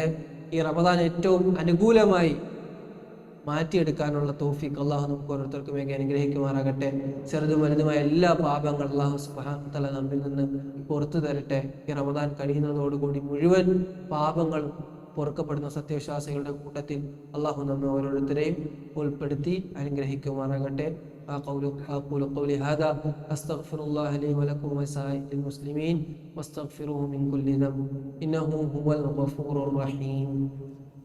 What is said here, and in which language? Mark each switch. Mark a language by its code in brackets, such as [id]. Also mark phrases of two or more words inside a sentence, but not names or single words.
[ml] ഈ റമദാൻ ഏറ്റവും അനുകൂലമായി മാറ്റിയെടുക്കാനുള്ള തൗഫീഖ് അള്ളാഹു നമുക്ക് ഓരോരുത്തർക്കും വേഗം അനുഗ്രഹിക്കുമാറാകട്ടെ. ചെറുതും വലുതുമായ എല്ലാ പാപങ്ങളും അള്ളാഹു [ar] سبحانه وتعالى [ml] നമ്മിൽ നിന്ന് പുറത്തു തരട്ടെ. ഈ റമദാൻ കഴിയുന്നതോടുകൂടി മുഴുവൻ പാപങ്ങളും പൊറുക്കപ്പെടുന്ന സത്യവിശ്വാസികളുടെ കൂട്ടത്തിൽ അള്ളാഹു നമ്മെ ഓരോരുത്തരെയും ഉൾപ്പെടുത്തി അനുഗ്രഹിക്കുമാറാകട്ടെ. [ar] أقول قولي هذا أستغفر الله لي ولكم ولسائر المسلمين واستغفروه من كل ذنب إنه هو الغفور الرحيم.